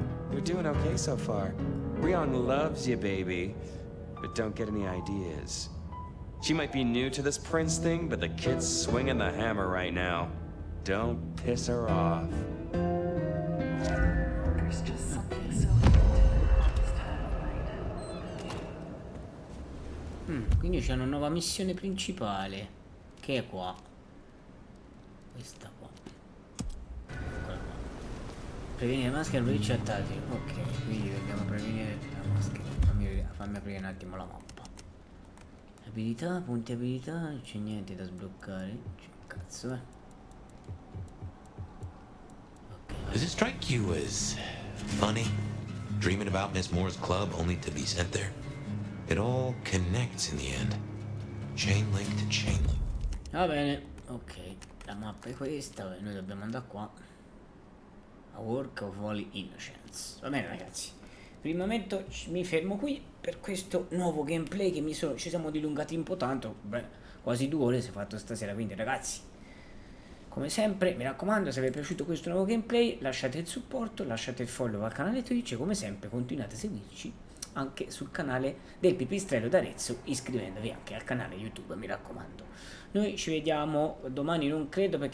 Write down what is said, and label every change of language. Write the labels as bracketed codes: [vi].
[en] You're doing okay so far. Rion loves you, baby. But don't get any ideas. She might be new to this prince thing, but the kid's swinging the hammer right now. Don't piss her off. There's just something so [it] Quindi c'è una nuova missione principale, che è qua. Questa qua. Eccola qua. Prevenire maschere e protegge attacchi. Ok, quindi dobbiamo prevenire la maschera. Fammi aprire un attimo la mappa. Abilità, punti abilità, non c'è niente da sbloccare. C'è cazzo, [en] Does it strike you as funny? Dreaming about Miss Moore's club only to be sent there? It all connects in the end. Chain link to chain link. [it] Va bene, ok. La mappa è questa, noi dobbiamo andare qua. A Work of Holy Innocence. Va bene ragazzi. Per il momento mi fermo qui per questo nuovo gameplay che ci siamo dilungati un po' tanto. Beh, quasi 2 ore si è fatto stasera, quindi ragazzi, come sempre, mi raccomando, se vi è piaciuto questo nuovo gameplay, lasciate il supporto, lasciate il follow al canale Twitch e come sempre continuate a seguirci anche sul canale del Pipistrello d'Arezzo, iscrivendovi anche al canale YouTube, mi raccomando. Noi ci vediamo domani, non credo, perché